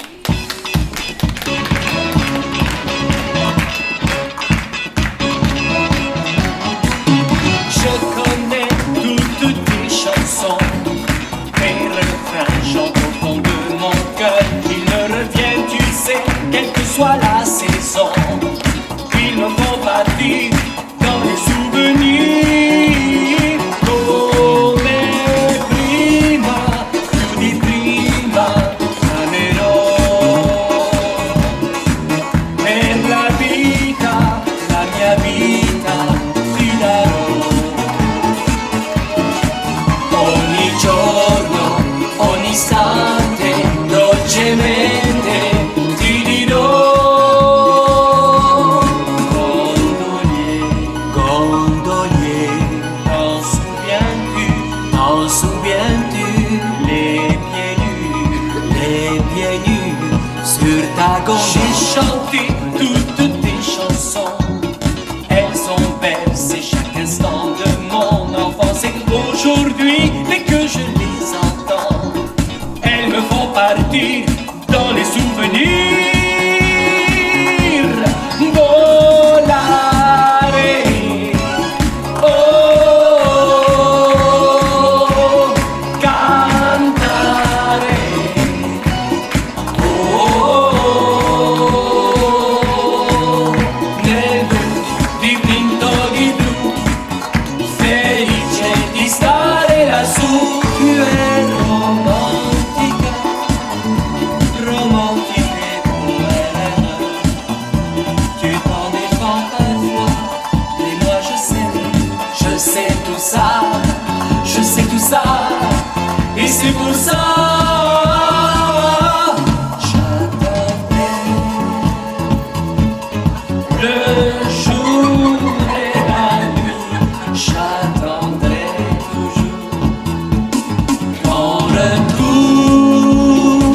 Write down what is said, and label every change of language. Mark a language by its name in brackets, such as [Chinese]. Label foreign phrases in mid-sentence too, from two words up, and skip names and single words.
[French] Je connais toutes tes chansons, tes refrains chantent au fond de mon cœur. Ils me reviennent, tu sais, quelle que soit la saison. Ils me font partir dans les souvenirs. [Italian] Come prima, più di prima, amerò. Per la mia vita, ti darò. Ogni giorno, ogni istante, dolcemente ti dirò. [French] Gondolier, t'en souviens-tu, les pieds nus sur ta gondole. J'ai chanté toutes tes chansons, elles sont belles, c'est chaque instant de mon enfance. Et aujourd'hui, dès que je les entends, elles me font partir dans les souvenirs. [Italian] Volare, oh, cantare, oh, nel blu dipinto di blu, felice di stare lassù. [French] Tu es romantica, romantique poème. Tu t'en défends parfois, et moi je sais tout ça, je sais tout ça, et c'est pour ça. J'attendrai le jour et la nuit, j'attendrai toujours ton retour.